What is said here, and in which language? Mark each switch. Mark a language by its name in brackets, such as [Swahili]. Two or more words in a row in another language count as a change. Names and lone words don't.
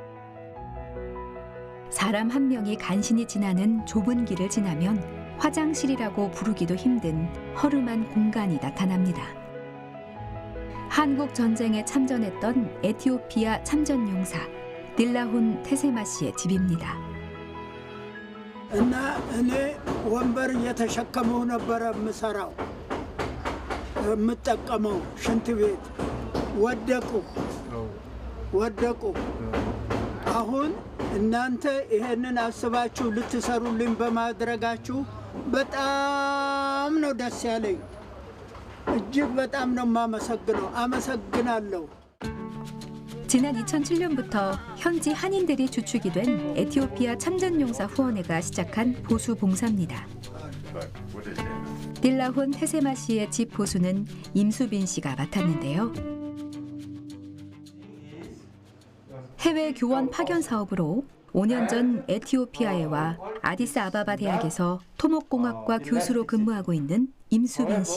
[Korean] 사람 한 명이 간신히 지나는 좁은 길을 지나면 화장실이라고 부르기도 힘든 허름한 공간이 나타납니다. 한국 전쟁에 참전했던 에티오피아 참전용사 딜라훈 테세마 씨의 집입니다. [Amharic] እኔ ወንበር እየተሸከመው ነበረ የምሰራው የምጠቀመው ሽንት ቤት ወደቁ። አሁን እናንተ ይሄንን አስባችሁ ልትሰሩልኝ በማድረጋችሁ በጣም ነው ደስ ያለኝ። እጅግ በጣም ነው የማመሰግነው። አመሰግናለሁ። [Korean] 지난 2007년부터 현지 한인들이 주축이 된 에티오피아 참전용사 후원회가 시작한 보수 봉사입니다. 딜라훈 테세마 씨의 집 보수는 임수빈 씨가 맡았는데요. 해외 교원 파견 사업으로 5년 전 에티오피아에와 아디스아바바 대학에서 토목공학과 교수로 근무하고 있는 임수빈 씨.